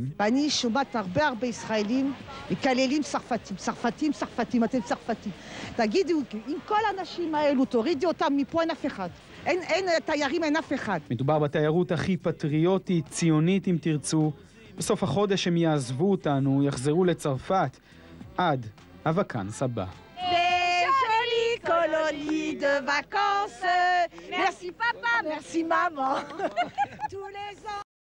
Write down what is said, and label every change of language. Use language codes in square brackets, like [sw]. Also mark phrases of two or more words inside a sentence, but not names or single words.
[he] ואני שומעת הרבה ישראלים מקללים צרפתים, אתם צרפתים. תגידו, עם כל האנשים האלו, תורידי אותם מפה, אין אף אחד. אין תיירים, אין אף אחד. מדובר בתיירות הכי פטריוטית, ציונית אם תרצו. בסוף החודש הם יעזבו אותנו, יחזרו לצרפת. עד הוואקנס הבא. [fr] Colonie de vacances. Merci papa, merci maman. Tous les ans.